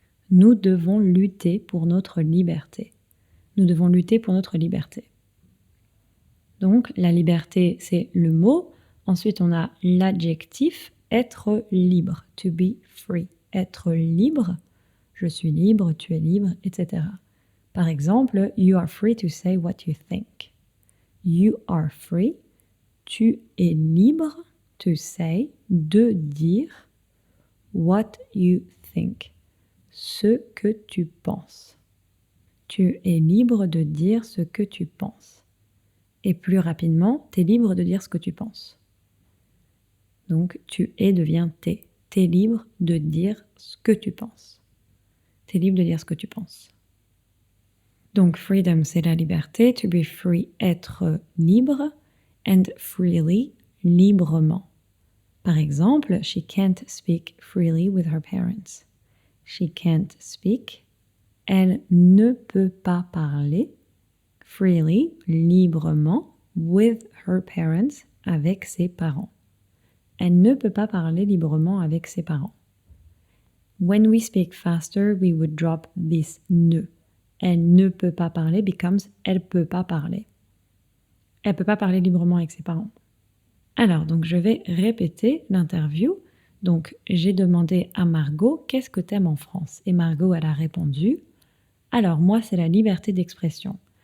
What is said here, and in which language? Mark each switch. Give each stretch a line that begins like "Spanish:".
French: Nous devons lutter pour notre liberté. Nous devons lutter pour notre liberté. Donc, la liberté, c'est le mot. Ensuite, on a l'adjectif être libre,
English: to be free.
French: Être libre, je suis libre, tu es libre, etc. Par exemple,
English: you are free to say what you think. You are free,
French: tu es libre,
English: to say,
French: de dire
English: what you think,
French: ce que tu penses. Tu es libre de dire ce que tu penses. Et plus rapidement, tu es libre de dire ce que tu penses. Donc, tu es devient t'es. T'es libre de dire ce que tu penses. T'es libre de dire ce que tu penses. Donc, freedom, c'est la liberté.
English: To be free,
French: être libre.
English: And freely, librement.
French: Par exemple,
English: she can't speak freely with her parents. She can't speak.
French: Elle ne peut pas parler
English: freely,
French: librement,
English: with her parents,
French: avec ses parents. Elle ne peut pas parler librement avec ses parents.
English: When we speak faster, we would drop this ne.
French: Elle ne peut pas parler becomes elle peut pas parler. Elle peut pas parler librement avec ses parents. Alors, donc je vais répéter l'interview. Donc, j'ai demandé à Margot, qu'est-ce que t'aimes en France? Et Margot, elle a répondu, alors moi, c'est la liberté d'expression.